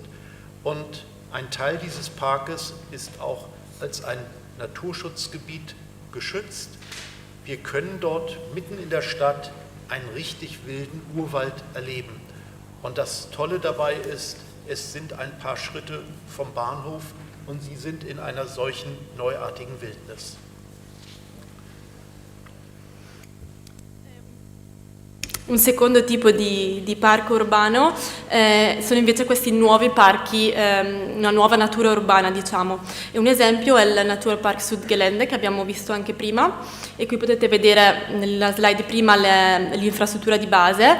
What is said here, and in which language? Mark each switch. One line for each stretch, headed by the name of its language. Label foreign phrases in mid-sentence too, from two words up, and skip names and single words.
German: Und ein Teil dieses Parkes ist auch als ein Naturschutzgebiet geschützt. Wir können dort mitten in der Stadt einen richtig wilden Urwald erleben. Und das Tolle dabei ist, es sind ein paar Schritte vom Bahnhof und Sie sind in einer solchen neuartigen Wildnis.
Italian: Un secondo tipo di parco urbano sono invece questi nuovi parchi, una nuova natura urbana, diciamo. E un esempio è il Naturpark Südgelände, che abbiamo visto anche prima, e qui potete vedere nella slide prima l'infrastruttura di base.